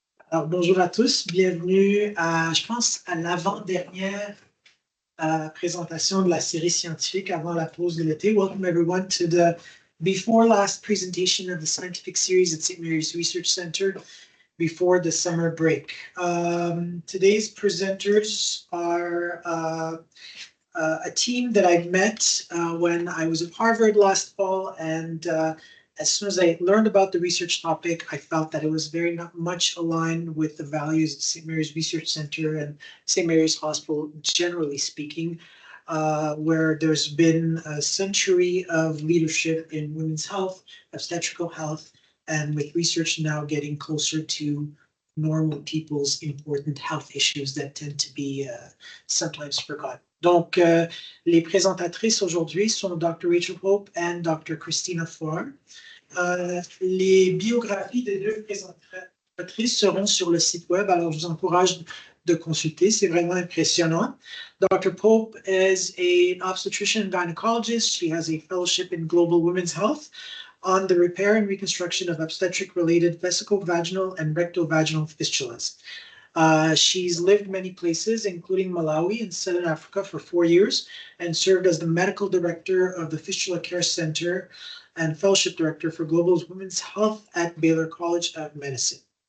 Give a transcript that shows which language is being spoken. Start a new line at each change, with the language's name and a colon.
French: Alors, bonjour à tous, bienvenue à, je pense, à l'avant-dernière présentation de la série scientifique avant la pause de l'été.
English: Welcome everyone to the before last presentation of the scientific series at St. Mary's Research Center before the summer break. Today's presenters are a team that I met when I was at Harvard last fall, and as soon as I learned about the research topic, I felt that it was very much aligned with the values of St. Mary's Research Center and St. Mary's Hospital, generally speaking, where there's been a century of leadership in women's health, obstetrical health, and with research now getting closer to normal people's important health issues that tend to be sometimes forgotten.
French: Donc, les présentatrices aujourd'hui sont Dr. Rachel Pope and Dr. Christina Farr. Les biographies des deux présentatrices seront sur le site web, alors je vous encourage de consulter, c'est vraiment impressionnant.
English: Dr. Pope is an obstetrician and gynecologist. She has a fellowship in global women's health on the repair and reconstruction of obstetric-related vesicovaginal and rectovaginal fistulas. She's lived many places, including Malawi and Southern Africa for 4 years, and served as the medical director of the Fistula Care Center and fellowship director for Global Women's Health at Baylor College of Medicine.